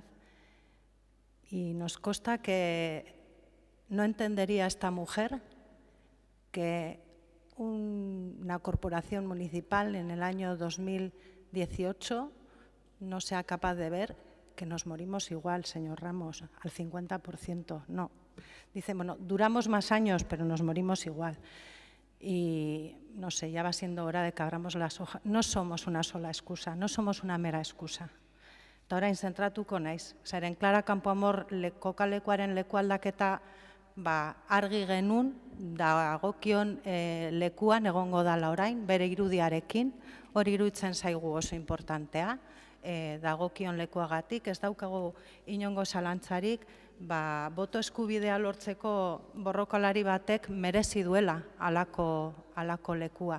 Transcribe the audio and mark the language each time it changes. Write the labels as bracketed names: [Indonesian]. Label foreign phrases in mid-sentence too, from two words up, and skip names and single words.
[Spanish] Y nos consta que no entendería esta mujer que una corporación municipal en el año 2018 no sea capaz de ver que nos morimos igual, señor Ramos, al 50%. No. Dice, bueno, duramos más años, pero nos morimos igual. Y no sé, ya va siendo hora de que abramos las hojas. No somos una sola excusa, no somos una mera excusa. [Basque] Eta orain zentratuko naiz. Zeren Clara Campoamor kokalekuaren lekualdaketa argi genuen, dagokion lekuan egongo dala orain, bere irudiarekin, hori iruditzen zaigu oso importantea, dagokion lekuagatik, ez daukagu inongo zalantzarik, boto eskubidea lortzeko borrokalari batek merezi duela halako lekua.